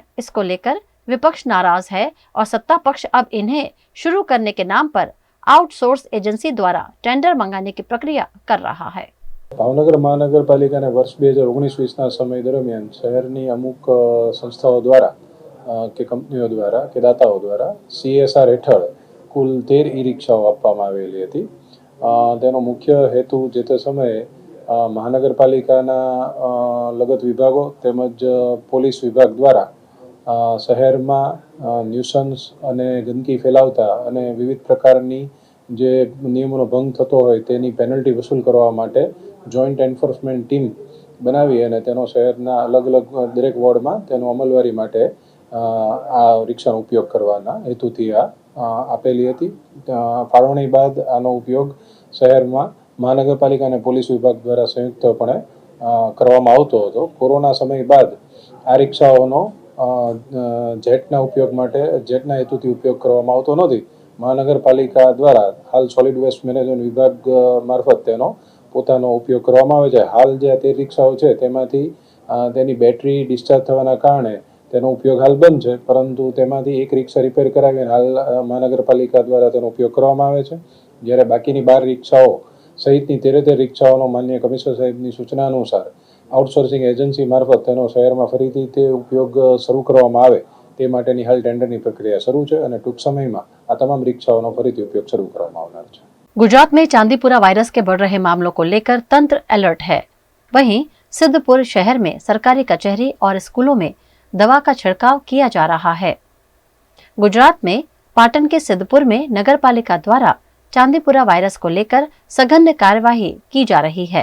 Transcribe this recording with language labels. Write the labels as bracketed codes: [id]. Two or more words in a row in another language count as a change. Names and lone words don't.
[hi] इसको लेकर विपक्ष नाराज है और सत्ता पक्ष अब इन्हें शुरू करने के नाम पर आउटसोर्स एजेंसी द्वारा टेंडर मंगाने की प्रक्रिया कर रहा है। [gu] ભાવનગર મહાનગરપાલિકા ને વર્ષ 2019-20 સમય દરમિયાન શહેરની અમુક સંસ્થાઓ દ્વારા કે કંપનીઓ દ્વારા કે દાતાઓ દ્વારા CSR હેઠળ કુલ 13 ઈ રિક્શાઓ આપવામાં આવેલી હતી। તેનો મુખ્ય હેતુ જે તે સમયે મહાનગરપાલિકાના લગત વિભાગો તેમજ પોલીસ વિભાગ દ્વારા શહેરમાં ન્યૂસન્સ અને ગંદગી ફેલાવતા અને વિવિધ પ્રકારની જે નિયમોનો ભંગ થતો હોય તેની પેનલ્ટી વસૂલ કરવા માટે જોઇન્ટ એન્ફોર્સમેન્ટ ટીમ બનાવી અને તેનો શહેરના અલગ અલગ દરેક વોર્ડમાં તેનો અમલવારી માટે આ રિક્શાનો ઉપયોગ કરવાના હેતુથી આપેલી હતી। ફાળવણી બાદ આનો ઉપયોગ શહેરમાં મહાનગરપાલિકા અને પોલીસ વિભાગ દ્વારા સંયુક્તપણે કરવામાં આવતો હતો। કોરોના સમય બાદ આ રિક્શાઓનો જેટના ઉપયોગ માટે જેટના હેતુથી ઉપયોગ કરવામાં આવતો નથી। મહાનગરપાલિકા દ્વારા હાલ સૉલિડ વેસ્ટ મેનેજમેન્ટ વિભાગ મારફત તેનો પોતાનો ઉપયોગ કરવામાં આવે છે। હાલ જે 13 રિક્શાઓ છે તેમાંથી તેની બેટરી ડિસ્ચાર્જ થવાના કારણે તેનો ઉપયોગ હાલ બંધ છે, પરંતુ તેમાંથી એક રિક્શા રિપેર કરાવીને હાલ મહાનગરપાલિકા દ્વારા તેનો ઉપયોગ કરવામાં આવે છે। જ્યારે બાકીની 12 રિક્શાઓ સહિતની 13 રિક્શાઓનો માનનીય કમિશનર સાહેબની સૂચના અનુસાર આઉટસોર્સિંગ એજન્સી મારફત તેનો શહેરમાં ફરીથી તે ઉપયોગ શરૂ કરવામાં આવે તે માટેની હાલ ટેન્ડરની પ્રક્રિયા શરૂ છે અને ટૂંક સમયમાં આ તમામ રિક્શાઓનો ફરીથી ઉપયોગ શરૂ કરવામાં આવનાર છે। [hi] गुजरात में चांदीपुरा वायरस के बढ़ रहे मामलों को लेकर तंत्र अलर्ट है। वहीं सिद्धपुर शहर में सरकारी कचहरी और स्कूलों में दवा का छिड़काव किया जा रहा है। गुजरात में पाटन के सिद्धपुर में नगर पालिका द्वारा चांदीपुरा वायरस को लेकर सघन कार्यवाही की जा रही है।